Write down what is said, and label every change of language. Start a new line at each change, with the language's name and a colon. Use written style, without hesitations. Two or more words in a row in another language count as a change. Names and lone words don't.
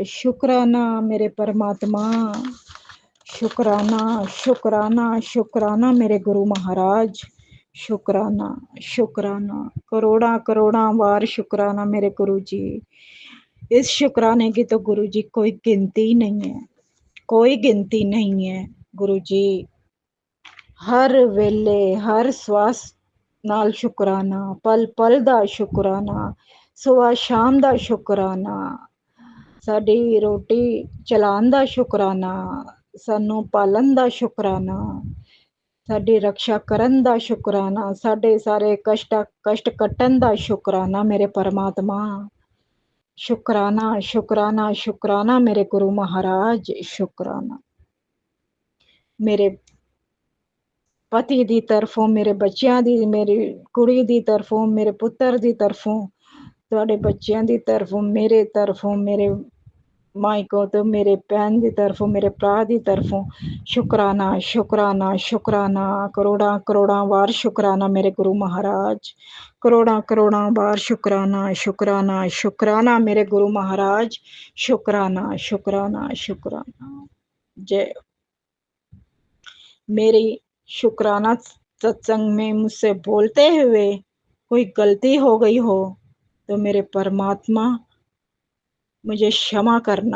Hindi: शुक्राना मेरे परमात्मा, शुक्राना शुक्राना शुक्राना मेरे गुरु महाराज, शुक्राना शुक्राना, करोड़ा करोड़ा बार शुक्राना मेरे गुरु जी। इस शुक्राने की तो गुरु जी कोई गिनती नहीं है, कोई गिनती नहीं है गुरु जी।
Punjabi: ਹਰ ਵੇਲੇ ਹਰ ਸਵਾਸ ਨਾਲ ਸ਼ੁਕਰਾਨਾ, ਪਲ ਪਲ ਦਾ ਸ਼ੁਕਰਾਨਾ, ਸੁਬਹ ਸ਼ਾਮ ਦਾ ਸ਼ੁਕਰਾਨਾ, ਸਾਡੀ ਰੋਟੀ ਚਲਾਣ ਦਾ ਸ਼ੁਕਰਾਨਾ, ਸਾਨੂ ਪਾਲਣ ਦਾ ਸ਼ੁਕਰਾਨਾ, ਸਾਡੀ ਰੱਖਿਆ ਕਰਨ ਦਾ ਸ਼ੁਕਰਾਨਾ, ਸਾਡੇ ਸਾਰੇ ਕਸ਼ਟ ਕੱਟਣ ਦਾ ਸ਼ੁਕਰਾਨਾ ਮੇਰੇ ਪਰਮਾਤਮਾ।
Hindi: शुक्राना शुक्राना शुक्राना मेरे गुरु महाराज, शुक्राना।
Punjabi: ਮੇਰੇ ਪਤੀ ਦੀ ਤਰਫ਼ੋਂ, ਮੇਰੇ ਬੱਚਿਆਂ ਦੀ, ਮੇਰੀ ਕੁੜੀ ਦੀ ਤਰਫ਼ੋਂ, ਮੇਰੇ ਪੁੱਤਰ ਦੀ ਤਰਫ਼ੋਂ, ਤੁਹਾਡੇ ਬੱਚਿਆਂ ਦੀ ਤਰਫ਼ੋਂ, ਮੇਰੇ ਤਰਫ਼ੋਂ, ਮੇਰੇ ਮਾਇਕੋ ਤੋ ਮੇਰੇ ਭੈਣ ਦੀ ਤਰਫ਼ੋਂ, ਮੇਰੇ ਭਰਾ ਦੀ ਤਰਫ਼ੋਂ ਸ਼ੁਕਰਾਨਾ ਸ਼ੁਕਰਾਨਾ ਸ਼ੁਕਰਾਨਾ,
Hindi: करोड़ा करोड़ा बार शुक्राना मेरे गुरु महाराज, करोड़ा करोड़ा बार शुक्राना शुक्राना शुक्राना मेरे गुरु महाराज, शुक्राना शुक्राना शुक्राना। जय। मेरी शुक्राना सत्संग में मुझसे बोलते हुए कोई गलती हो गई हो तो मेरे परमात्मा मुझे क्षमा करना।